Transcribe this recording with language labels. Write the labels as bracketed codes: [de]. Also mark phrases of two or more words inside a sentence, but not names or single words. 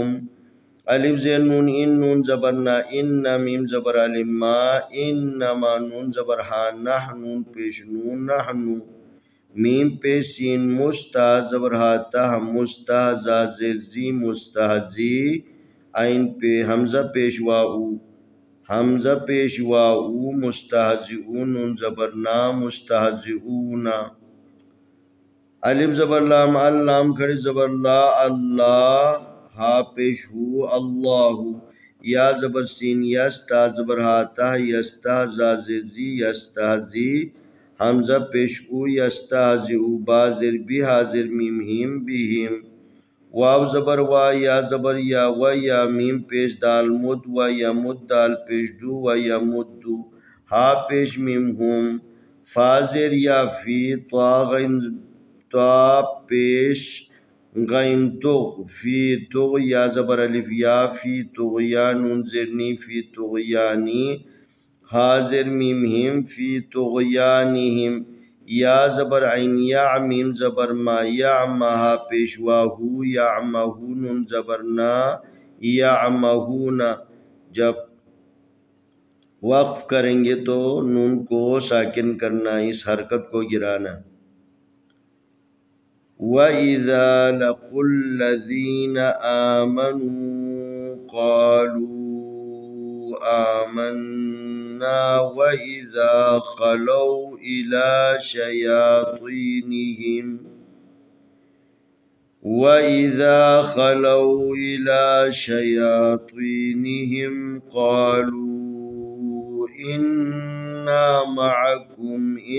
[ur] الف زیر نون ان، نون زبر نا، ان، میم زبر الف ما، انما، نون زبر ہا، نح، نون پیش نون، نحنو، میم پیش سین، مستہ زبر ہا، تہ، مستہزا زیر زی، مستہزی، عین پہ حمزہ پیش واؤ، حمزہ پیش واؤ، مستہزئون، نون زبر نا، مستہزئون، الف زبر لام، اللام کھڑی زبر لا، اللہ، ہا پیش ہو، اللہ، یا زبر سین، یستا زبر ہا، تہ، یستہزا زیر زی، یستہزی، حمزہ پیش او، یستہزئ، با زیر بی، ہا زیر میم ہیم، بہم، واو زبر وا، یا زبر یا و یا، میم پیش دال مد و یمد، دال پیش دو و یمدو، ہا پیش میم ہم، فا زیر یا فی، طوا غین، طوا پیش غین تغ، فی تغ، یا زبر الف یا، فی طغیان، نون زیر نی، فی طغیانی، ہا زیر میم ہم، فی طغیانہم، یا زبر عین یا، میم زبر ما، یعمہا پیش واہو، یعمہو، نون زبر نا، یعمہون، جب وقف کریں گے تو نون کو ساکن کرنا، اس حرکت کو گرانا۔ [ar] وَإِذَا لَقُوا الَّذِينَ آمَنُوا قَالُوا آمَنَّا وَإِذَا خَلَوْا إِلَى شَيَاطِينِهِمْ وإذا خلوا إلى شياطينهم قالوا إنا معكم